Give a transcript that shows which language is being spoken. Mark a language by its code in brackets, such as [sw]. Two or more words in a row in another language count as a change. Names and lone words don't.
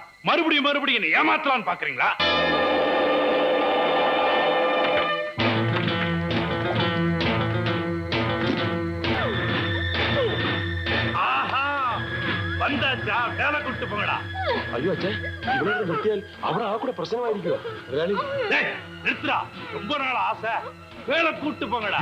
[ta] மறுபடியும் என்ன ஏமாத்தலாம்னு பாக்குறீங்களா? ஆஹா, வந்தாச்சா? வேலை கூட்டு போங்கடா. [ml] അയ്യോ അച്ഛൻ, ഇവിടെ നിർത്തിയാൽ അവിടെ ആ കൂടെ പ്രശ്നമായിരിക്കുമോ? [ta] டேய், நிறுத்துடா. ரொம்ப நாள் ஆசை. வேலை கூட்டு போங்கடா.